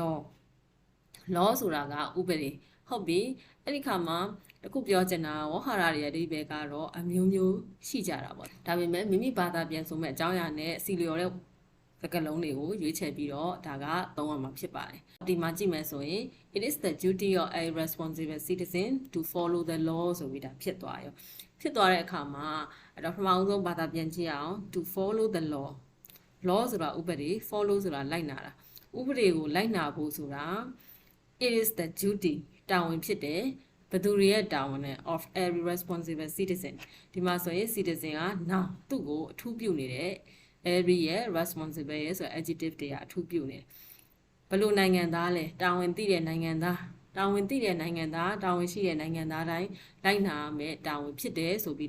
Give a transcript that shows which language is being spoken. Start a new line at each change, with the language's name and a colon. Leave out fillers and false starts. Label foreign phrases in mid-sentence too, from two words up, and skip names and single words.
Burmese: law ဆိုတာကဥပဒေဟုတ်ပြီအဲ့ဒီခါမှာတခုပြောချင်တာဝေါ်ဟာရရဲ့အဓိပ္ပာယ်ကတော့အမျိုးမျိုးရှိကြတာပေါ့ဒါပေမဲ့မိမိဘာသာပြန်ဆိုမဲ့အကြောင်းအရာနဲ့စီလျော်တဲ့စကားလုံးတွေကိုရွေးချယ်ပြီးတော့ဒါကသုံးရမှာဖြစ်ပါတယ်ဒီမှာကြည့်မယ်ဆိုရင်
English: it is the duty of a responsible citizen to follow the law
Burmese: ဆိုပြီးဒါဖြစ်သွားရော ဖြစ်သွားတဲ့အခါမှာအဲ့တော့ပထမဆုံးဘာသာပြန်ကြည့်အောင်
English: to follow the law
Burmese: ဆိုတာဥပဒေ follow ဆိုတာလိုက်နာတာဥပဒေကိုလိုက်နာဖို့ဆိုတာ
English: it is the duty
Burmese: တာဝန်ဖြစ်တယ်ဘသူတွေရဲ့တာဝန်နဲ့
English: of every responsible citizen
Burmese: ဒီမှာဆိုရင် citizen က noun သူ့ ကိုအထူးပြုနေတယ်every ရဲ့ responsible ရဲ့ဆို adjective တွေကအထူးပြုနေတယ်ဘလို့နိုင်ငံသားလဲတာဝန်သိတဲ့နိုင်ငံသားတာဝန်ရှိတဲ့နိုင်ငံသားတိုင်းလိုက်နာမယ်တာဝန်ဖြစ်တယ်ဆိုပြီး